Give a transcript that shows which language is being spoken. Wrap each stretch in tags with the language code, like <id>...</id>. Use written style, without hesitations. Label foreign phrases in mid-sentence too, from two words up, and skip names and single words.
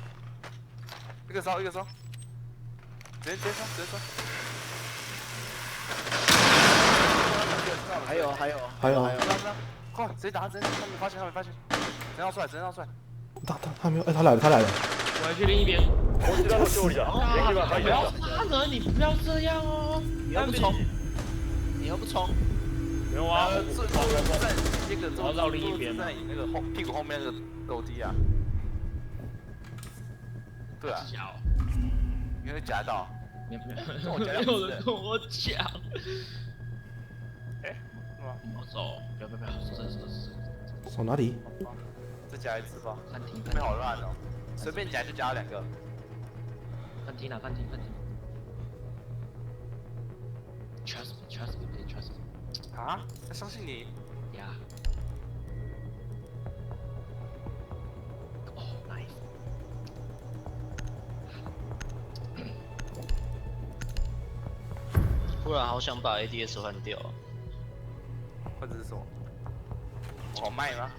<zh>一个烧。直接烧。还有。快，直接打，他没发现。直接绕出来。他没有，哎，他来了。我要去另一边。</zh> <ja>こちらの勝利だ。敵は排</ja> <zh>不</zh> <ja>除した。</ja> <zh>要杀人，你不要这样哦。你又不冲。没有啊，在那个我要绕另一边在你那个屁股后面那个楼梯啊。对啊，小，你会夹到。没有人跟我讲。哎，是吗？我走，不要，是。手哪里？再加一次吧。餐厅这边好乱哦，随便夹就夹2个。看听啊，看听。</zh> <en>Trust me, trust me.</en> <zh>啊？要相信你？</zh> <en>Yeah. Oh, nice.</en> <zh>突然好想把 ADS 换掉。或者是什么？我好卖吗？</zh>